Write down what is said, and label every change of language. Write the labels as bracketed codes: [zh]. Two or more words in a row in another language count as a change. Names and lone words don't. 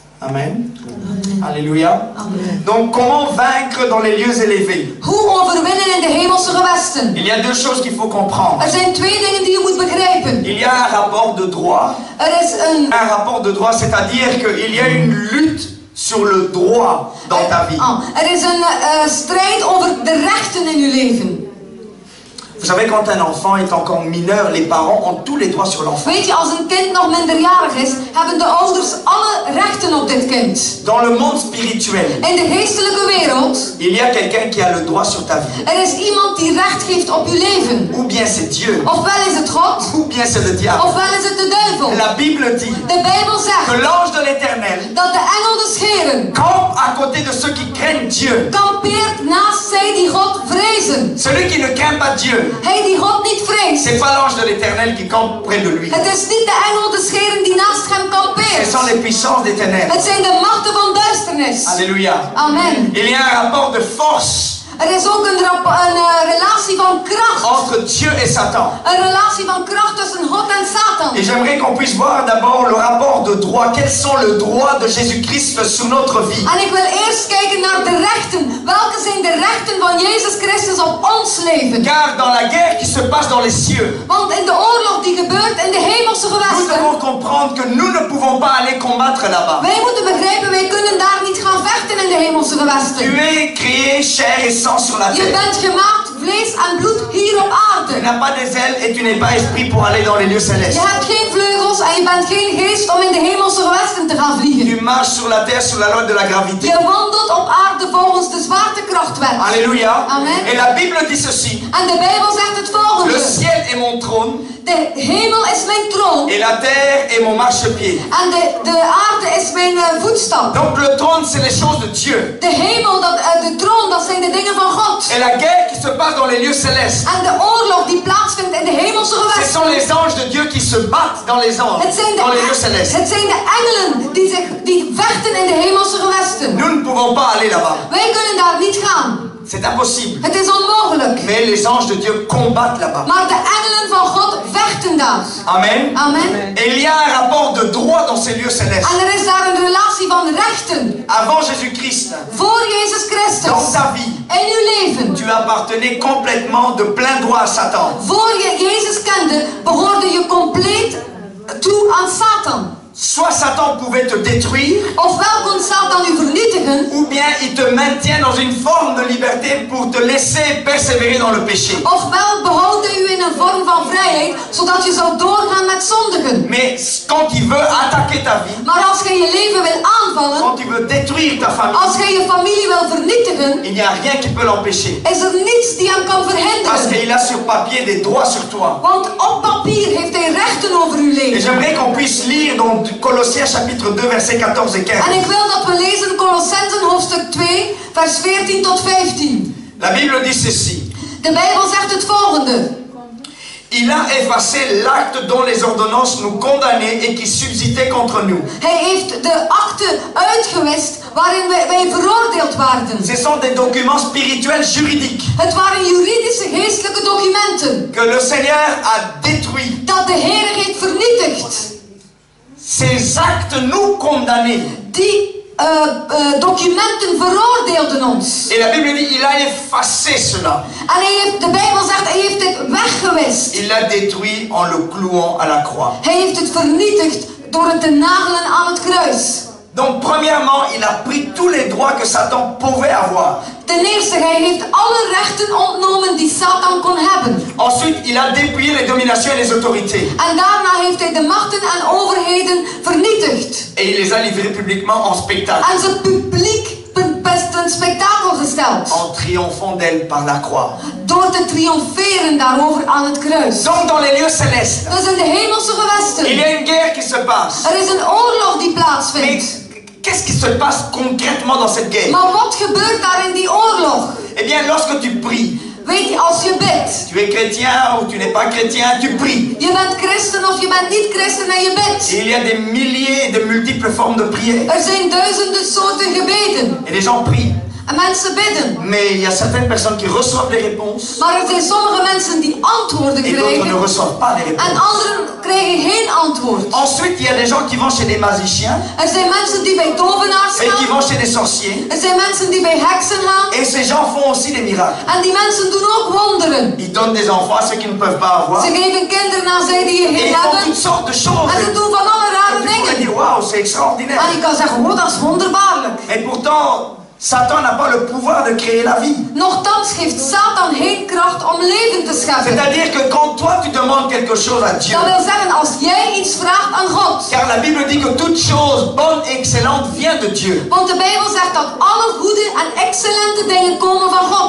[fr] Amen. Alléluia. Donc, comment vaincre dans les lieux élevés? [nl] Hoe overwinnen in de hemelse gewesten? [fr] Il y a deux choses qu'il faut comprendre. [nl] Er zijn twee dingen die je moet begrijpen. [fr] Il y a un rapport de droit. [nl] Er is [fr] Un rapport de droit, c'est-à-dire qu'il y a une lutte sur le droit dans ta vie. [nl] Er is een strijd over de rechten in je leven. [fr] Vous savez, quand un enfant est encore mineur, les parents ont tous les droits sur l'enfant. [nl] Weet je, als een kind nog minderjarig is, hebben de ouders alle rechten op dit kind. [fr] Dans le monde spirituel, [nl] In de geestelijke wereld, [fr] il y a quelqu'un qui a le droit sur ta vie. [nl] er is iemand die recht geeft op je leven. [fr] Ou bien c'est Dieu, [nl] Ofwel is het God, [fr] ou bien c'est le diable. [nl] ofwel is het de duivel. [fr] La Bible dit [nl] De Bijbel [fr] que [nl] zegt [fr] l'ange de l'Éternel [nl] dat de engel des Heren [fr] campe à côté de ceux qui craignent Dieu. [nl] kampeert naast zij die God vrezen. [fr] Celui qui ne craint pas Dieu, [nl] Hij die God niet vreest. [fr] c'est pas l'ange de l'Éternel qui campe près de lui. [nl] Het is niet de engel des Heren die naast hem [fr] Ce [nl] kampeert. [fr] sont les puissances des ténèbres. [nl] Het zijn de machten van duisternis. [fr] Alléluia. Amen. Il y a un rapport de force [nl] Er is ook een relatie van kracht. [fr] entre Dieu et Satan. [nl] Een relatie van kracht tussen God en Satan. [fr] Et j'aimerais qu'on puisse voir d'abord le rapport de droit. Quels sont les droits de Jésus-Christ sur notre vie? [nl] En ik wil eerst kijken naar de rechten. Welke zijn de rechten van Jezus Christus op ons leven? [fr] Car dans la guerre qui se passe dans les cieux, [nl] Want in de oorlog die gebeurt in de hemelse [fr] nous [nl] gewesten, [fr] devons comprendre que nous ne pouvons pas aller combattre là-bas. [nl] wij moeten begrijpen, wij kunnen daar niet gaan vechten in de hemelse [fr] Tu [nl] gewesten. [fr] es créé chair et sang sur la [nl] Je [fr] terre. [nl] bent gemaakt vlees en bloed hier op [fr] Tu [nl] aarde. [fr] n'as pas des ailes et tu n'es pas esprit pour aller dans les lieux [nl] Je [fr] célestes. [nl] hebt geen vleugels en je bent geen geest om in de hemelse gewesten te gaan vliegen. [fr] Tu marches sur la terre sur la loi de la gravité. [nl] Je wandelt op aarde volgens de zwaartekrachtwet. [fr] Alléluia. Amen. Et la Bible dit ceci. [nl] En de Bijbel zegt het [fr] Le [nl] volgende. [fr] ciel est mon trône [nl] De hemel is mijn troon [fr] et la terre est mon marchepied. [nl] en de aarde is mijn voetstap. [fr] Donc le trône, c'est les choses de Dieu. [nl] De hemel, de troon, dat zijn de dingen van God. [fr] Et la guerre qui se passe dans les lieux célestes, [nl] En de oorlog die plaatsvindt in de hemelse [fr] ce [nl] gewesten. [fr] sont les anges de Dieu qui se battent dans les anges, [nl] Het zijn [fr] dans les lieux célestes. [nl] het zijn de engelen die vechten in de hemelse gewesten. [fr] Nous ne pouvons pas aller là-bas. [nl] Wij kunnen daar niet gaan. [fr] C'est impossible. [nl] Het is onmogelijk. [fr] Mais les anges de Dieu combattent là-bas. [nl] Maar de engelen van God vechten daar. [fr] Amen. [nl] Amen. [fr] Et il y a un rapport de droit dans ces lieux célestes. [nl] En er is daar een relatie van rechten. [fr] Avant Jésus-Christ, [nl] Voor Jezus [fr] dans [nl] Christus. [fr] ta vie, [nl] In uw leven. [fr] tu appartenais complètement de plein droit à Satan. [nl] Voor je Jezus kende, behoorde je compleet toe aan Satan. [fr] Soit Satan pouvait te détruire, [nl] Ofwel kon Satan u vernietigen, [fr] ou bien il te maintient dans une forme de liberté pour te laisser persévérer dans le péché. [nl] ofwel behoudt hij u in een vorm van vrijheid, zodat je zou doorgaan met zondigen. [fr] Mais quand il veut attaquer ta vie, [nl] Maar als jij je leven wil aanvallen, [fr] quand il veut détruire ta famille, [nl] als jij je familie wil vernietigen, [fr] il n'y a rien qui peut l'empêcher. [nl] is er niets die hem kan [fr] Parce [nl] verhinderen. [fr] qu'il a sur papier des droits sur toi. [nl] Want op papier heeft hij rechten over uw [fr] Et [nl] leven. [fr] j'aimerais qu'on puisse lire dans Colossiens chapitre 2 versets 14 et 15. [nl] En ik wil dat we lezen Colossenzen hoofdstuk 2, vers 14 tot 15. [fr] La Bible dit ceci. [nl] De Bijbel zegt het volgende. [fr] Il a effacé l'acte dont les ordonnances nous condamnaient et qui subsistait contre nous. [nl] Hij heeft de akte uitgewist waarin wij veroordeeld waren. [fr] Ce sont des documents spirituels juridiques [nl] Het waren juridische geestelijke documenten. [fr] que le Seigneur a détruits. [nl] Dat de Heer heeft vernietigd. [fr] Ces actes nous condamnaient. [nl] Die documenten veroordeelden ons. [fr] Et la Bible dit il a effacé cela. [nl] En de Bijbel zegt, hij heeft het weggewist. [fr] Il l'a détruit en le clouant à la croix. [nl] Hij heeft het vernietigd door het te nagelen aan het kruis. [fr] Donc premièrement, il a pris tous les droits que Satan pouvait avoir. [nl] Ten eerste, hij heeft alle rechten ontnomen die Satan kon hebben. [fr] Ensuite, il a dépouillé les dominations et les autorités. [nl] En daarna heeft hij de machten en overheden vernietigd. [fr] Et il les a livrés publiquement en spectacle. [nl] En ze publiek een spektakel gesteld. [fr] En triomphant d'elle par la croix. [nl] Door te triomferen daarover aan het kruis. [fr] Donc dans les lieux célestes, [nl] Dus in de hemelse gewesten. [fr] il y a une guerre qui se passe. [nl] Er is een oorlog die plaatsvindt. [fr] Mais qu'est-ce qui se passe concrètement dans cette guerre? [nl] Maar wat gebeurt daar in die oorlog? [fr] Eh bien, lorsque tu pries, [nl] Weet je, als je bidt. [fr] tu es chrétien ou tu n'es pas chrétien, tu pries. [nl] Je bent christen of je bent niet christen en je bidt. [fr] Et il y a des milliers et de multiples formes de prière. [nl] Er zijn duizenden soorten gebeden. [fr] Et les gens prient. [nl] En mensen bidden. [fr] Mais il y a certaines personnes qui reçoivent des réponses [nl] Maar er zijn sommige mensen die antwoorden [fr] et d'autres ne [nl] krijgen. [fr] reçoivent pas des [nl] En [fr] réponses. [nl] anderen krijgen geen antwoord. [fr] Ensuite, il y a des gens qui vont chez des magiciens [nl] Er zijn mensen die bij tovenaars [fr] et qui [nl] gaan. [fr] vont chez des sorciers. [nl] Er zijn mensen die bij heksen gaan. [fr] Et ces gens font aussi des miracles. [nl] En die mensen doen ook wonderen. [fr] Ils donnent des enfants à ceux qui ne peuvent pas avoir. [nl] Ze geven kinderen aan zij die je [fr] Et [nl] geen [fr] ils font [nl] hebben. [fr] toutes sortes de choses. [nl] En ze doen van alle [fr] Et [nl] rare [fr] tu pourrais [nl] dingen. [fr] dire, waouh, c'est extraordinaire. [nl] En je kan zeggen, oh, dat is wonderbaarlijk. [fr] Et pourtant, Satan n'a pas le pouvoir de créer la vie. [nl] Nochtans heeft Satan geen kracht om leven te scheppen. [fr] C'est-à-dire que quand toi tu demandes quelque chose à Dieu, [nl] Dat wil zeggen, als jij iets vraagt aan God. [fr] car la Bible dit que toute chose bonne et excellente vient de Dieu. [nl] Want de Bijbel zegt dat alle goede en excellente dingen komen van God.